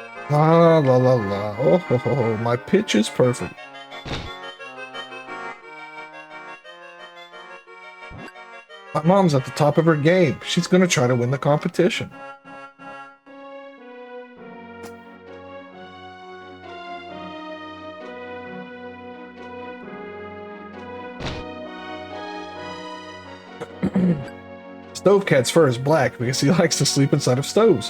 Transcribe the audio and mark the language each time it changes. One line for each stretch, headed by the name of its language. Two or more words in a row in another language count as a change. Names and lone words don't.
English: La la la la. Oh ho ho ho. My pitch is perfect. My mom's at the top of her game. She's gonna try to win the competition. Stove Cat's fur is black because he likes to sleep inside of stoves.